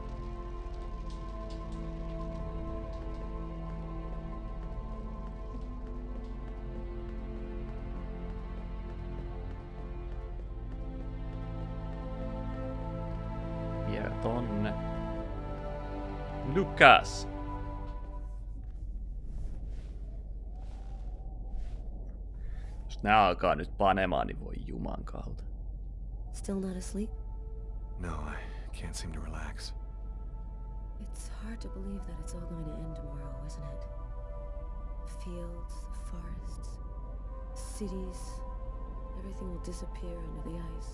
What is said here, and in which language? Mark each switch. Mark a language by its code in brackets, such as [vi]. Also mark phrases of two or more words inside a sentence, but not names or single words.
[fi] Ja tonne. Lucas! Jos nää alkaa nyt panemaan, niin voi juman kautta. [en] Still not asleep? No, I can't seem to relax. It's hard to believe that it's all going to end tomorrow, isn't it? The fields, the forests, cities, everything will disappear under the ice.